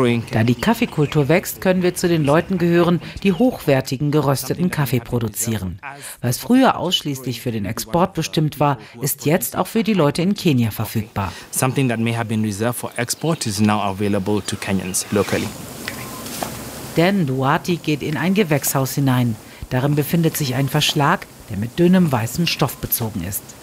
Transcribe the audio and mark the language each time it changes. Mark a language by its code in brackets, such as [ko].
[de] Da die Kaffeekultur wächst, können wir zu den Leuten gehören, die hochwertigen gerösteten Kaffee produzieren. Was früher ausschließlich für den Export bestimmt war, ist jetzt auch für die Leute in Kenia verfügbar. [en] Something that may have been reserved for export is now available to Kenyans locally. [de] Dan Duarte geht in ein Gewächshaus hinein. Darin befindet sich ein Verschlag, der mit dünnem weißem Stoff bezogen ist.